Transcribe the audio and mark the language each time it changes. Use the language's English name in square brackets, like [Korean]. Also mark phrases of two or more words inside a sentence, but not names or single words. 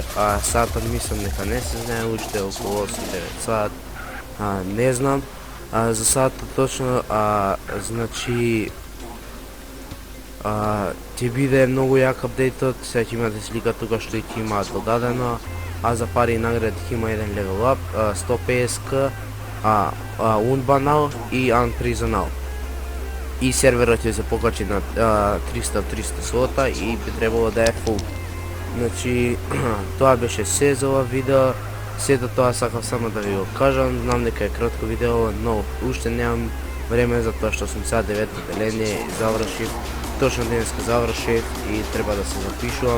[Macedonian] Сатот мислам дека не се знае уште, околу 8-9 сат, не знам за сатот точно. Значи ќе биде многу јак апдейтот, сега ќе имате слика тука што ќе има додадено, за пари и награди ќе има еден [English] level up, [Macedonian] 150k, Unbanal и Unprisonal. И серверот ќе се покачи на 300 слота и би требало да е full. Значи, тоа беше се за ова видео. Сето тоа сакав само да ви го кажам, знам дека е кратко видео, но уште немам време за тоа што сум сега 9-то деление, завршив, точно денеска завршив и треба да се запишувам.